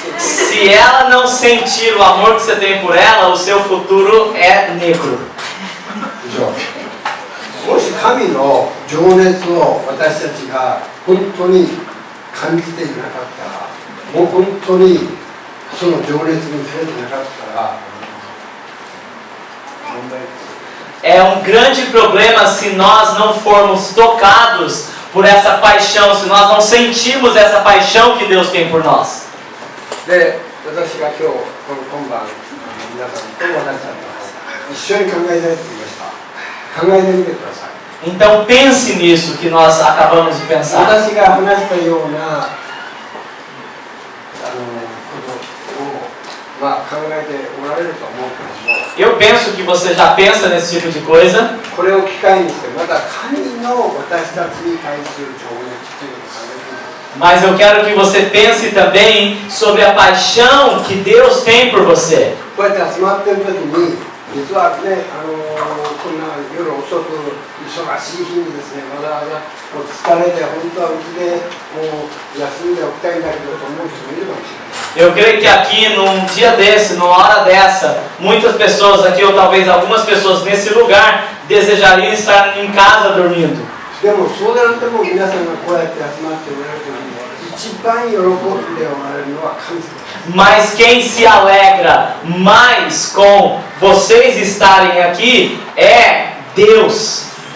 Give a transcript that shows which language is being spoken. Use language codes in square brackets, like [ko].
[pt] Se ela não sentir o amor que você tem por ela, o seu futuro é negro. [ja] でしょう。もし神の情熱を私たちが本当に感じていなかったら、もう本当にその情熱に触れてなかったら問題です。 [pt] É um grande problema se nós não formos tocados por essa paixão, se nós não sentirmos essa paixão que Deus tem por nós. [ja] で、私が今日この今晩皆さんと私たちが一緒に考えたいと言いました。考えてみてください。 [pt] Então pense nisso que nós acabamos de pensar. [ja] 私が話したようなことを、考えておられると思うけども、 [pt] Eu penso que você já pensa nesse tipo de coisa. [ja] これを機会にしてまた神の私たちに対する情熱というのを考えてみて。 [pt] Mas eu quero que você pense também sobre a paixão que Deus tem por você. [ja] こうやって集まってる時に実はね、こんな夜遅く忙しい日にですね、わざわざもう疲れて本当はうちでもう休んでおきたいんだけどと思う人もいるかもしれない。 [pt] Eu creio que aqui, num dia desse, numa hora dessa, muitas pessoas aqui, ou talvez algumas pessoas nesse lugar, desejariam estar em casa dormindo. [ja] でもそうでなくても皆さんがこうやって集まっておられる時に一番喜んでおられるのは神様。 [pt] Mas quem se alegra mais com vocês estarem aqui é Deus,